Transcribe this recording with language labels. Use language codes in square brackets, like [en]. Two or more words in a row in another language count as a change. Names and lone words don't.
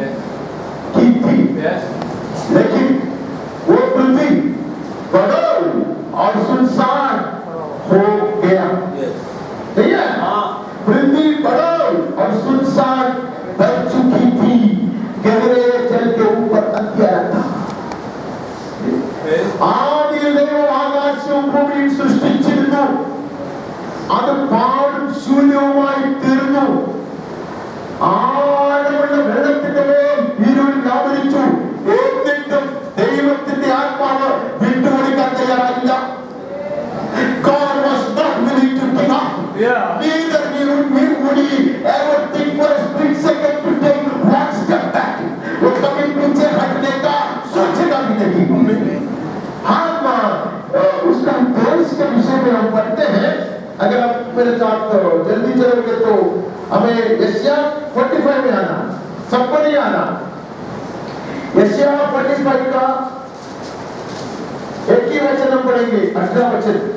[hi] लेकिन वो पृथ्वी बदल और सुनसान हो गया। ठीक है? पृथ्वी बदल और सुनसान बन चुकी थी। गहरे जल के ऊपर अंधेरा था। [ml] ആദിയിൽ ദൈവം ആകാശവും ഭൂമിയും സൃഷ്ടിച്ചിരുന്നു. അത് പാഴും ശൂന്യവുമായി തീർന്നു. ആഴമുള്ള വെള്ളത്തിന്റെ മേൽ ഇരുൾ വ്യാപരിച്ചു. എന്നിട്ടും ദൈവത്തിന്റെ ആത്മാവ് വിട്ടുകൊടുക്കാൻ തയ്യാറായില്ല. [en] God was not willing to give up. Neither would he ever think for a split second to take one step back. [hi] वो कभी पीछे हटने का सोचेगा भी नहीं। हम उसका देश के विषय में हम पढ़ते हैं। अगर आप मेरे साथ जल्दी चलोगे तो हमें यशाया 45 में आना, सबको नहीं आना। यशाया 45 का एक ही वचन हम पढ़ेंगे, 18 वचन।